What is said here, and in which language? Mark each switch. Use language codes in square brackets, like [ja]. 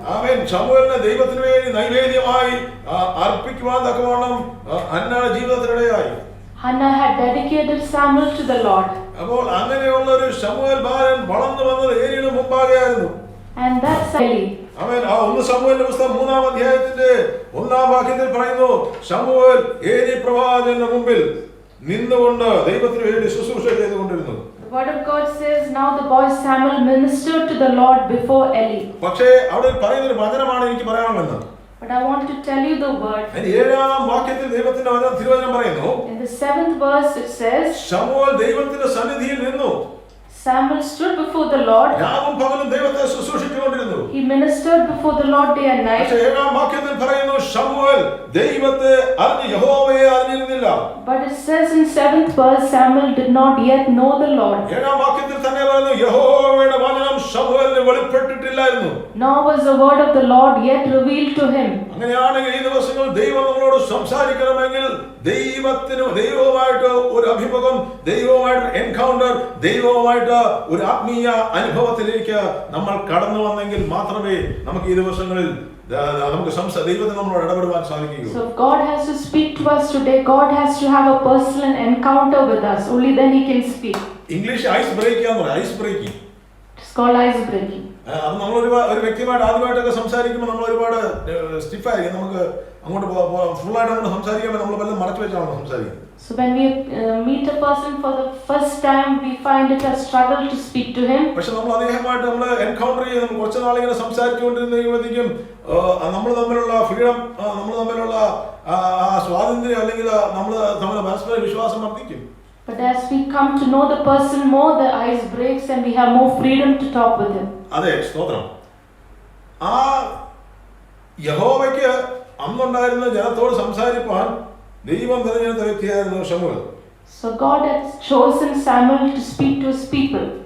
[ml] ആമേൻ. ശമൂവേലിനെ ദൈവത്തിന് വേണ്ടി നൈവേദ്യമായി അർപ്പിക്കുവാൻ തക്കവണ്ണം ഹന്നയുടെ ജീവിതത്തിനിടയായി. [en] Hannah had dedicated Samuel to the Lord. [ml] അപ്പോൾ അങ്ങനെയുള്ള ഒരു ശമൂവേൽ ബാലൻ വളർന്നു വന്നത് ഏലിയുടെ മുമ്പാകെയായിരുന്നു. [en] And that's Eli. [ml] ആമേൻ. ആ 1 ശമൂവേലിന്റെ പുസ്തകം 3-ാം അധ്യായത്തിന്റെ 1-ാം വാക്യത്തിൽ പറയുന്നു, ശമൂവേൽ ഏലി പ്രവാചകന്റെ മുമ്പിൽ നിന്നുകൊണ്ട് ദൈവത്തിന് വേണ്ടി ശുശ്രൂഷ ചെയ്തുകൊണ്ടിരുന്നു. [en] The word of God says, now the boy Samuel ministered to the Lord before Eli. [ml] പക്ഷേ അവിടെ പറയുന്ന ഒരു വചനമാണ് എനിക്ക് പറയാനുള്ളത്. [en] But I want to tell you the word. [ml] 7-ാം വാക്യത്തിൽ ദൈവത്തിന്റെ തിരുവചനം പറയുന്നു, [en] In the 7th verse it says, [ml] ശമൂവേൽ ദൈവത്തിന്റെ സന്നിധിയിൽ നിന്നു. [en] Samuel stood before the Lord. [ml] രാവും പകലും ദൈവത്തെ ശുശ്രൂഷിച്ചുകൊണ്ടിരുന്നു. [en] He ministered before the Lord day and night. [ml] പക്ഷേ 7-ാം വാക്യത്തിൽ പറയുന്നു, ശമൂവേൽ ദൈവത്തെ യഹോവയെ അറിഞ്ഞിരുന്നില്ല. [en] But it says in 7th verse, Samuel did not yet know the Lord. [ml] 7-ാം വാക്യത്തിൽ തന്നെ പറയുന്നു, യഹോവയുടെ വചനം ശമൂവേലിന് വെളിപ്പെട്ടിട്ടില്ലായിരുന്നു. [en] Nor was the word of the Lord yet revealed to him. [ml] അങ്ങനെയാണെങ്കിൽ ഈ ദിവസങ്ങളിൽ ദൈവം നമ്മളോട് സംസാരിക്കണമെങ്കിൽ ദൈവവുമായിട്ട് ഒരു അഭിമുഖം, ദൈവവുമായിട്ട് എൻകൗണ്ടർ, ദൈവവുമായിട്ട് ഒരു ആത്മീയ അനുഭവത്തിലേക്ക് നമ്മൾ കടന്നു വന്നെങ്കിൽ മാത്രമേ നമുക്ക് ഈ ദിവസങ്ങളിൽ നമുക്ക് ദൈവത്തിന് നമ്മളോട് ഇടപെടുവാൻ സാധിക്കുകയുള്ളൂ. [en] So if God has to speak to us today, God has to have a personal encounter with us. Only then he can speak. [ml] English ice break എന്ന് പറയും. Ice breaking. [en] It's called ice breaking. [ml] അത് നമ്മൾ ഒരു വ്യക്തിയുമായിട്ട് ആദ്യമായിട്ടൊക്കെ സംസാരിക്കുമ്പോൾ നമ്മൾ ഒരുപാട് സ്റ്റിഫായിരിക്കും. നമുക്ക് അങ്ങോട്ട് ഫുള്ളായിട്ട് നമ്മൾ സംസാരിക്കുമ്പോൾ നമ്മൾ വല്ലതും മറച്ചു വെച്ചാണ് സംസാരിക്കുന്നത്. [en] So when we meet a person for the first time, we find it a struggle to speak to him. [ml] പക്ഷെ നമ്മൾ അദ്ദേഹമായിട്ട് നമ്മൾ എൻകൗണ്ടർ ചെയ്ത് നമ്മൾ കുറച്ച് നാളിങ്ങനെ സംസാരിച്ചുകൊണ്ടിരുന്നപ്പോഴത്തേക്കും നമ്മൾ തമ്മിലുള്ള ഫ്രീഡം, നമ്മൾ തമ്മിലുള്ള സ്വാതന്ത്ര്യം, അല്ലെങ്കിൽ നമ്മൾ തമ്മിൽ പരസ്പര വിശ്വാസം വർദ്ധിക്കും. [en] But as we come to know the person more, the ice breaks and we have more freedom to talk with him. [ml] അതെ, സ്തോത്രം. ആ യഹോവയ്ക്ക് അന്നുണ്ടായിരുന്ന ജനത്തോട് സംസാരിപ്പാൻ ദൈവം തിരഞ്ഞെടുത്ത വ്യക്തിയായിരുന്നു ശമൂവേൽ. [en] So God has chosen Samuel to speak to his people.